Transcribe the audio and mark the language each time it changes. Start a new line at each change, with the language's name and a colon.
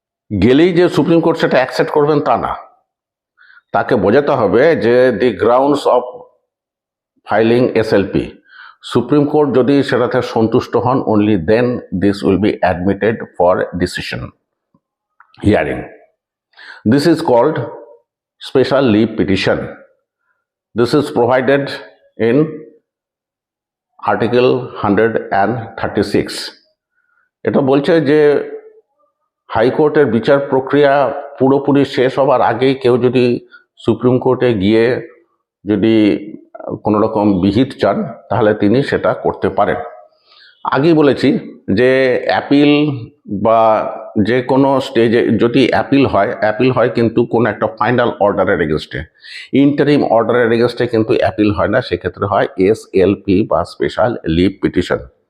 Bangla: গেলেই যে supreme court সেটা অ্যাকসেপ্ট করবেন তা না, তাকে বোঝাতে হবে যে
English: the grounds of filing SLP,
Bangla: supreme court যদি সেটাতে সন্তুষ্ট হন,
English: Only then this will be admitted for decision hearing. This is called special leave petition. This is provided in Article 136.
Bangla: এটা বলছে যে হাইকোর্টের বিচার প্রক্রিয়া পুরোপুরি শেষ হবার আগেই কেউ যদি সুপ্রিম কোর্টে গিয়ে যদি কোনো রকম বিহিত চান তাহলে তিনি সেটা করতে পারেন। আগেই বলেছি যে অ্যাপিল বা যে কোনো স্টেজে যদি অ্যাপিল হয় কিন্তু কোনো একটা ফাইনাল অর্ডারের এগেনস্টে, ইন্টারিম অর্ডারের এগেনস্টে কিন্তু অ্যাপিল হয় না, সেক্ষেত্রে হয় SLP বা স্পেশাল লিভ পিটিশন।